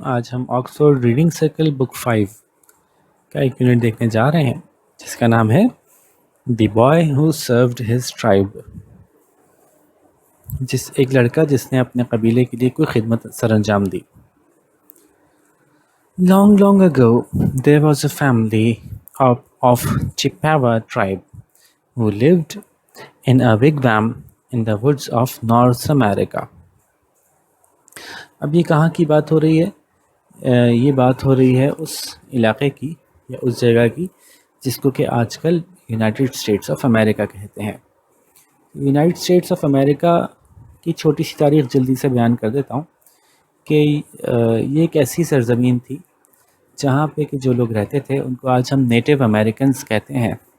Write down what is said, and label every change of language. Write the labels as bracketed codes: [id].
[ur] آج ہم Oxford reading circle بک 5 کا ایک یونٹ دیکھنے جا رہے ہیں جس کا نام ہے [en] The boy who served his tribe. [ur] ایک لڑکا جس نے اپنے قبیلے کے لیے کوئی خدمت سر انجام دی. [en] Long, long ago, there was a family of Chippewa tribe who lived in a wigwam in the woods of North America. [ur] اب یہ کہاں کی بات ہو رہی ہے؟ یہ بات ہو رہی ہے اس علاقے کی یا اس جگہ کی جس کو کہ آج کل یونائٹڈ اسٹیٹس آف امریکہ کہتے ہیں. یونائٹڈ اسٹیٹس آف امریکہ کی چھوٹی سی تاریخ جلدی سے بیان کر دیتا ہوں کہ یہ ایک ایسی سرزمین تھی جہاں پہ کہ جو لوگ رہتے تھے ان کو آج ہم نیٹو امریکنز کہتے ہیں.